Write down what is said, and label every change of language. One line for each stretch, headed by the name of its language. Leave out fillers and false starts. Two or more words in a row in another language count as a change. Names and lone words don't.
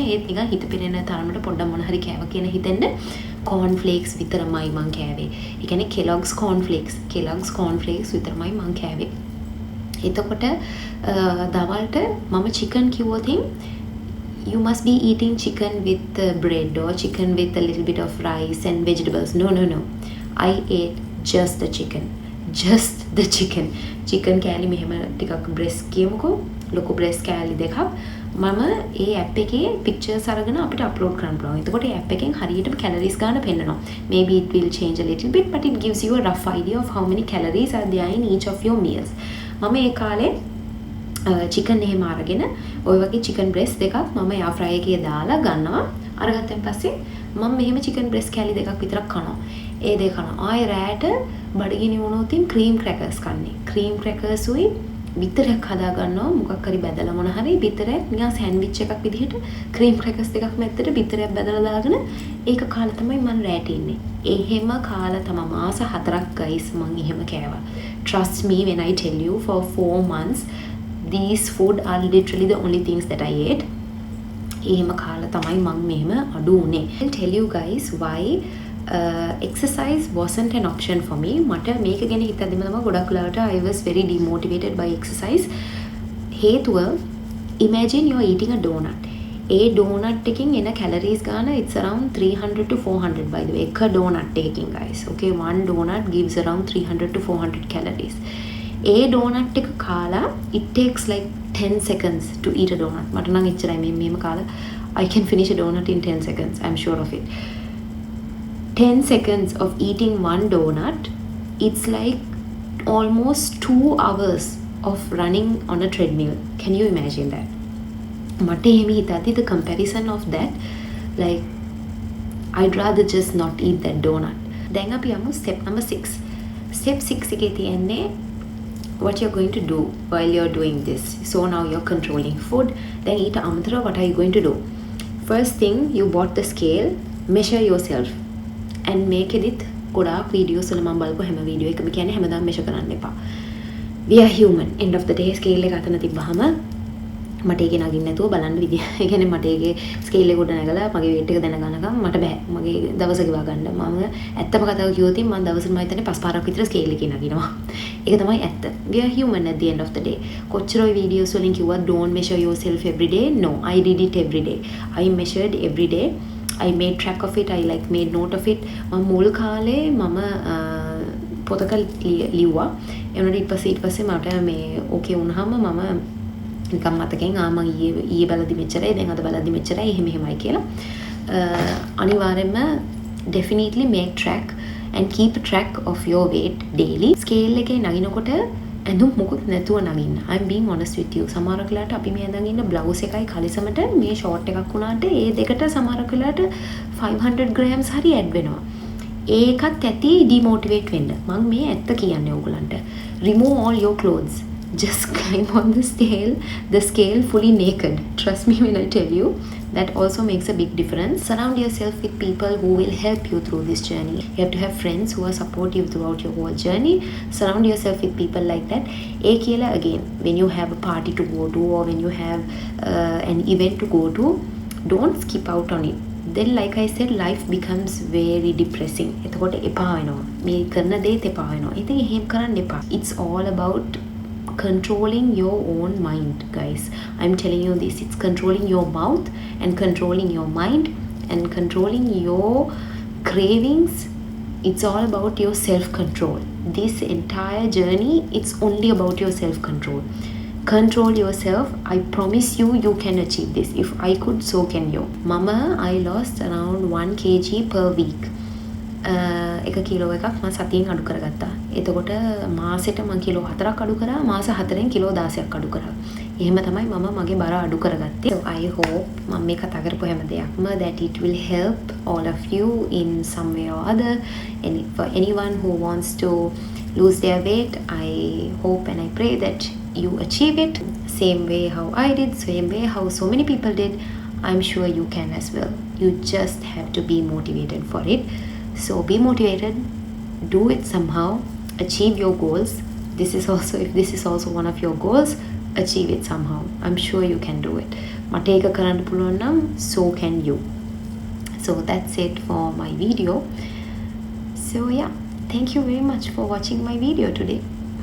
Sinhala: ඒත් නිකන් හිත පිරෙන තරමට පොඩ්ඩක් මොන හරි කෑවා කියන හිතෙන්ද
English: corn flakes
Sinhala: විතරමයි මං කෑවේ. ඒ කියන්නේ Kellogg's corn flakes විතරමයි මං කෑවේ. එතකොට දවල්ට මම chicken කිව්වොත්
English: you must be eating chicken with bread or chicken with a little bit of rice and vegetables. No. I ate just the chicken.
Sinhala: chicken කෑලි මෙහෙම ටිකක් breast කියමුකෝ. ලොකු breast කෑලි දෙකක් මම ඒ app එකේ pictures අරගෙන අපිට upload කරන්න පුළුවන්. එතකොට ඒ app එකෙන් හරියටම calories ගන්න පෙන්නනවා.
English: Maybe it will change a little bit, but it gives you a rough idea of how many calories are there in each of your meals.
Sinhala: මම ඒ කාලේ chicken එහෙම අරගෙන ඔය වගේ
English: chicken breast
Sinhala: දෙකක් මම
English: air fry
Sinhala: එකේ දාලා ගන්නවා. අරගත්තන් පස්සේ මම මෙහෙම
English: chicken breast
Sinhala: කෑලි දෙකක් විතරක් කනවා. ඒ දෙක කනවා. ආයෙ රෑට බඩගිනි වුණොත්
English: cream crackers
Sinhala: කන්නේ.
English: cream crackers
Sinhala: උයි බිත්තරයක් හදා ගන්නවා. මොකක් හරි බැදලා මොන හරි බිත්තරයක් නිකන් සෑන්ඩ්විච් එකක් විදිහට
English: cream crackers
Sinhala: දෙකක් මැද්දට බිත්තරයක් බැදලා දාගෙන ඒක කාලා තමයි මම රෑට ඉන්නේ. එහෙම කාලා තමයි මාස 4ක් guys මම එහෙම කෑවා.
English: Trust me when I tell you, for 4 months these food are literally the only things that I ate.
Sinhala: එහෙම කාලා තමයි මම මෙහෙම අඩු උනේ.
English: I'll tell you guys why exercise wasn't an option for me.
Sinhala: මට මේක ගැන හිතද්දිම තමයි ගොඩක් වෙලාවට
English: I was very demotivated by exercise. හේතුව imagine you are eating a donut.
Sinhala: ඒ donut එකකින් එන calories ගාන
English: it's around 300 to 400 by the way.
Sinhala: එක donut එකකින් guys.
English: Okay, one donut gives around 300 to 400 calories.
Sinhala: ඒ donut එක කාලා
English: it takes like 10 seconds to eat a donut.
Sinhala: මට නම් එච්චරයි මෙහෙම කාලා
English: I can finish a donut in 10 seconds. I'm sure of it. 10 seconds of eating one donut, it's like almost 2 hours of running on a treadmill. Can you imagine that?
Sinhala: මට එහෙම හිතද්දි
English: the comparison of that, like I'd rather just not eat that donut.
Sinhala: දැන් අපි යමු
English: step number 6. Step 6
Sinhala: එකේ තියෙන්නේ
English: what you're going to do while you're doing this. So now you're controlling food. Then eat amatara, what are you going to do? First thing, you bought the scale, measure yourself and make it
Sinhala: ගොඩාක් videos වල මම බලපු හැම වීඩියෝ එකම කියන්නේ හැමදාම measure කරන්න එපා.
English: We are human. End of the day
Sinhala: scale එක අතන තිබ්බහම මට ඒකේ නගින්න නැතුව බලන්න විදිය. ඒ කියන්නේ මට ඒකේ ස්කේල් එක උඩ නැගලා මගේ weight එක දැනගන්නකම් මට බෑ. මගේ දවස ගෙවා ගන්න. මම ඇත්තම කතාව කිව්වොත් මම දවසට මම හිතන්නේ 5 පාරක් විතර ස්කේල් එකේ නගිනවා. ඒක තමයි ඇත්ත.
English: We are human at the end of the day.
Sinhala: කොච්චර ඔය videos වලින් කිව්වා
English: don't measure yourself every day. No, I did it every day. I measured every day. I made track of it. I like made note of it.
Sinhala: මම මුල් කාලේ මම පොතක ලිව්වා. ඒ වුණාට ඊට පස්සේ මට මේ ඕකේ වුණාම මම නිකම් මතකෙන් මම ඊයේ බලද්දි මෙච්චරයි දැන් අද බලද්දි මෙච්චරයි එහෙමයි කියලා අනිවාර්යෙන්ම
English: definitely make track and keep track of your weight daily.
Sinhala: scale එකේ නගිනකොට ඇඳුම් මොකුත් නැතුව නගින්න.
English: I'm being honest with you.
Sinhala: සමහර වෙලාවට අපි මේ ඇඳන් ඉන්න බ්ලවුස් එකයි කලිසමට මේ ෂෝට් එකක් වුණාට ඒ දෙකට සමහර වෙලාවට 500 grams හරි ඇඩ් වෙනවා. ඒකත් ඇති demotivate වෙන්න. මම මේ ඇත්ත කියන්නේ ඕගලන්ට.
English: remove all your clothes. Just climb on the scale fully naked. Trust me when I tell you, That also makes a big difference. Surround yourself with people who will help you through this journey. You have to have friends who are supportive throughout your whole journey. Surround yourself with people like that.
Sinhala: ඒ කියලා
English: again, when you have a party to go to or when you have an event to go to, don't skip out on it. Then like I said, life becomes very depressing.
Sinhala: එතකොට එපා වෙනවා. මේ කරන දේත් එපා වෙනවා. ඉතින් එහෙම කරන්න එපා.
English: It's all about controlling your own mind, guys. I'm telling you this. It's controlling your mouth and controlling your mind and controlling your cravings. It's all about your self-control. This entire journey, it's only about your self-control. Control yourself. I promise you, you can achieve this. If I could, so can you. Mama, I lost around 1 kg per week.
Sinhala: එක කිලෝ එකක් මම සතියෙන් අඩු කරගත්තා. එතකොට මාසෙට මම කිලෝ 4ක් අඩු කරා. මාස 4ෙන් කිලෝ 16ක් අඩු කරා. එහෙම තමයි මම මගේ බර අඩු කරගත්තේ.
English: So I hope
Sinhala: මම මේ කතා කරපු හැම දෙයක්ම
English: that it will help all of you in some way or other. And for anyone who wants to lose their weight, I hope and I pray that you achieve it. Same way how I did, same way how so many people did. I'm sure you can as well. You just have to be motivated for it. So be motivated, do it somehow, achieve your goals. This is also, if this is also one of your goals, achieve it somehow. I'm sure you can do it.
Sinhala: මට ඒක කරන්න පුළුවන් නම්
English: so can you. So that's it for my video. So yeah, thank you very much for watching my video today.